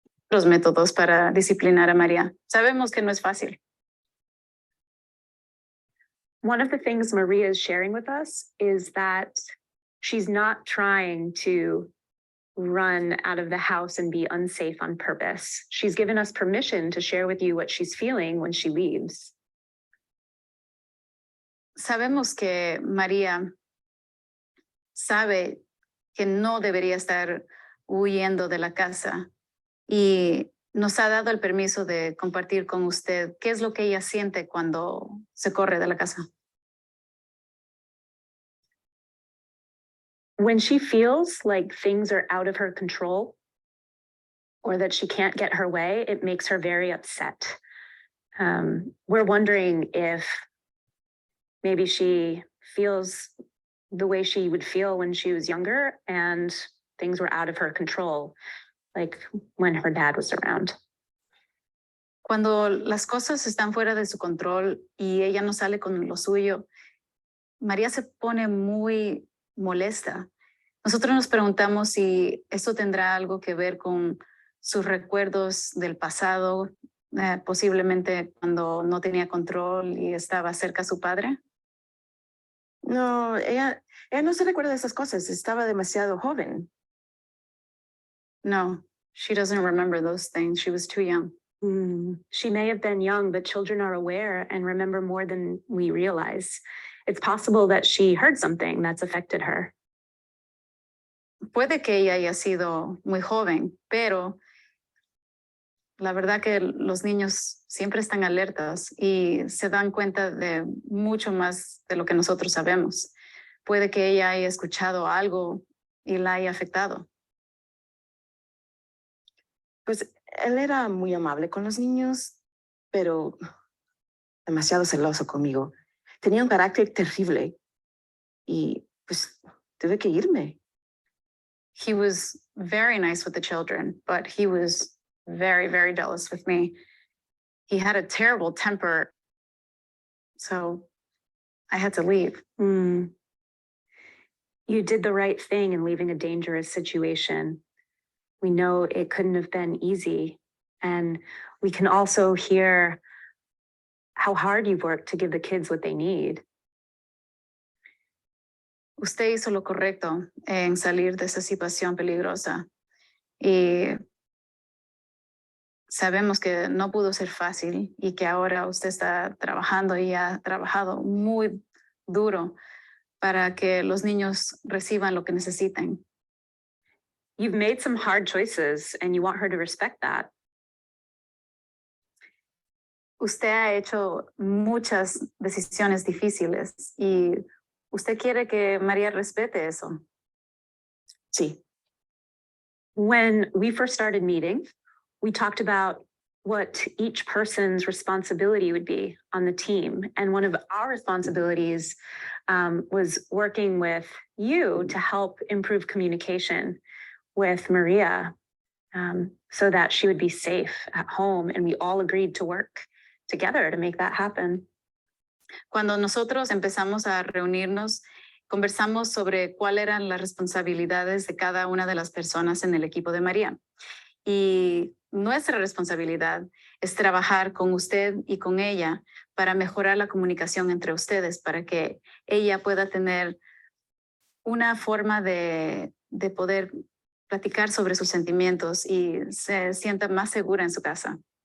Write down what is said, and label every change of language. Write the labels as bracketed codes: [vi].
[es] Los métodos para disciplinar a María. Sabemos que no es fácil. [en] One of the things Maria is sharing with us is that she's not trying to run out of the house and be unsafe on purpose. She's given us permission to share with you what she's feeling when she leaves. [es] Sabemos que María sabe que no debería estar huyendo de la casa y nos ha dado el permiso de compartir con usted qué es lo que ella siente cuando se corre de la casa. [en] When she feels like things are out of her control or that she can't get her way, it makes her very upset. We're wondering if maybe she feels the way she would feel when she was younger and things were out of her control, like when her dad was around. [es] Cuando las cosas están fuera de su control y ella no sale con lo suyo, María se pone muy molesta. Nosotros nos preguntamos si esto tendrá algo que ver con sus recuerdos del pasado, posiblemente cuando no tenía control y estaba cerca a su padre. No, ella no se recuerda de esas cosas, estaba demasiado joven. [en] No, she doesn't remember those things. She was too young. She may have been young, but children are aware and remember more than we realize. It's possible that she heard something that's affected her. [es] Puede que ella haya sido muy joven, pero la verdad que los niños siempre están alertas y se dan cuenta de mucho más de lo que nosotros sabemos. Puede que ella haya escuchado algo y la haya afectado. Pues él era muy amable con los niños, pero demasiado celoso conmigo. Tenía un carácter terrible y pues tuve que irme. [en] He was very nice with the children, but he was very, very jealous with me. He had a terrible temper, so I had to leave. You did the right thing in leaving a dangerous situation. We know it couldn't have been easy, and we can also hear how hard you've worked to give the kids what they need. [es] Usted hizo lo correcto en salir de esa situación peligrosa y sabemos que no pudo ser fácil y que ahora usted está trabajando y ha trabajado muy duro para que los niños reciban lo que necesiten. [en] You've made some hard choices and you want her to respect that. [es] Usted ha hecho muchas decisiones difíciles y usted quiere que María respete eso. Sí. [en] When we first started meeting, we talked about what each person's responsibility would be on the team. And one of our responsibilities was working with you to help improve communication with Maria so that she would be safe at home. And we all agreed to work together to make that happen. [es] Cuando nosotros empezamos a reunirnos, conversamos sobre cuáles eran las responsabilidades de cada una de las personas en el equipo de María. Y nuestra responsabilidad es trabajar con usted y con ella para mejorar la comunicación entre ustedes, para que ella pueda tener una forma de poder platicar sobre sus sentimientos y se sienta más segura en su casa.